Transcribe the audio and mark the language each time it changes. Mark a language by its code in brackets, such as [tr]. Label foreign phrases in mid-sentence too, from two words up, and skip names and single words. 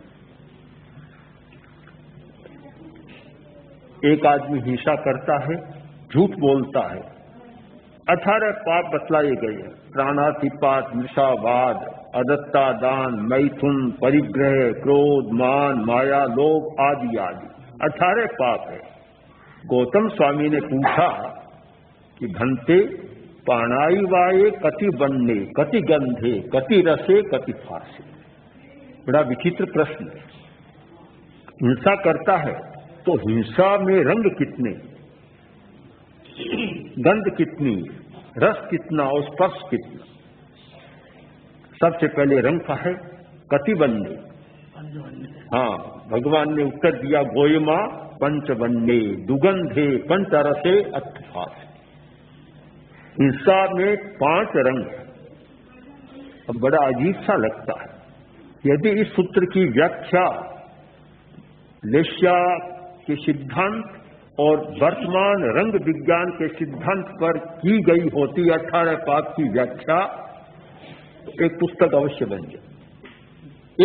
[hi] एक आदमी हिंसा करता है, झूठ बोलता है, 18 पाप बतलाए गए। प्राणातिपात, मृषावाद, अदत्ता दान, मैथुन, परिग्रह, क्रोध, मान, माया, लोभ आदि आदि 18 पाप है। गौतम स्वामी ने पूछा कि [pra] भंते पाणाई वाये कति बन्ने, कति गंधे, कति रसे, कति फासे। [hi] बड़ा विचित्र प्रश्न। हिंसा करता है तो हिंसा में रंग कितने, गंध कितनी, रस कितना और स्पर्श कितना। सबसे पहले रंग का है [pra] कति बन्ने। [hi] हाँ, भगवान ने उत्तर दिया [pra] गोयमा पंचबन्ने दुगंधे पंचरसे अत्थास। [hi] हिंसा में 5 रंग। अब बड़ा अजीब सा लगता है। यदि इस सूत्र की व्याख्या लेस्या के सिद्धांत और वर्तमान रंग विज्ञान के सिद्धांत पर की गई होती 18 पाप की व्याख्या, एक पुस्तक अवश्य बन जाए।